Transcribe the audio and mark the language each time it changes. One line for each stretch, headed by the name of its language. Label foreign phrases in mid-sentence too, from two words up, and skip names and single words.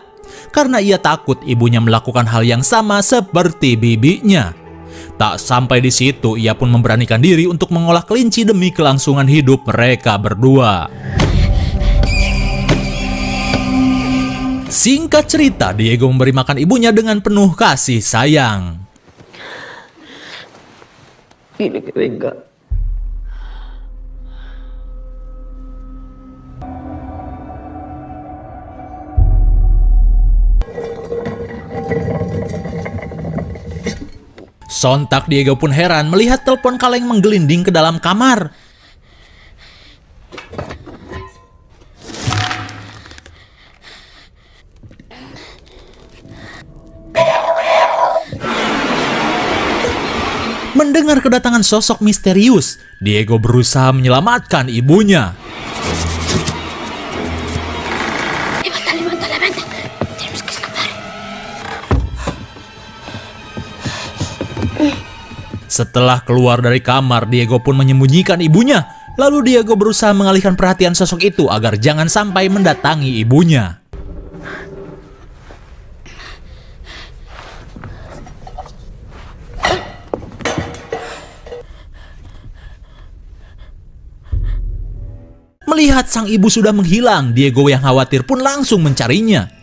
Indonesian: Karena ia takut ibunya melakukan hal yang sama seperti bibinya. Tak sampai di situ, ia pun memberanikan diri untuk mengolah kelinci demi kelangsungan hidup mereka berdua. Singkat cerita, Diego memberi makan ibunya dengan penuh kasih sayang.
Spanish: Dile que venga.
Indonesian: Sontak Diego pun heran melihat telepon kaleng menggelinding ke dalam kamar. Mendengar kedatangan sosok misterius, Diego berusaha menyelamatkan ibunya.
Spanish: Levanta. Tenemos que escapar.
Indonesian: Setelah keluar dari kamar, Diego pun menyembunyikan ibunya. Lalu Diego berusaha mengalihkan perhatian sosok itu agar jangan sampai mendatangi ibunya. Melihat sang ibu sudah menghilang, Diego yang khawatir pun langsung mencarinya.